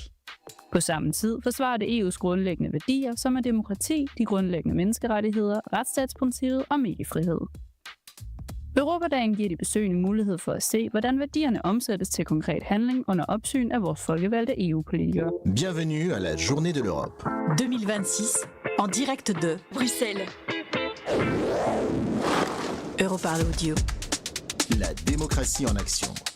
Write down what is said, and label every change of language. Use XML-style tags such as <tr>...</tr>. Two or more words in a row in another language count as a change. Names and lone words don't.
<da>På samme tid forsvarer det EU's grundlæggende værdier, som er demokrati, de grundlæggende menneskerettigheder, retsstatsprincippet og mediefrihed. Europadagen giver de besøgende mulighed for at se, hvordan værdierne omsættes til konkret handling under opsyn af vores folkevalgte EU-politikere.</da> <fr>Bienvenue à la Journée de l'Europe. 2026, en direct de Bruxelles. Europarl Audio. La démocratie en action.</fr>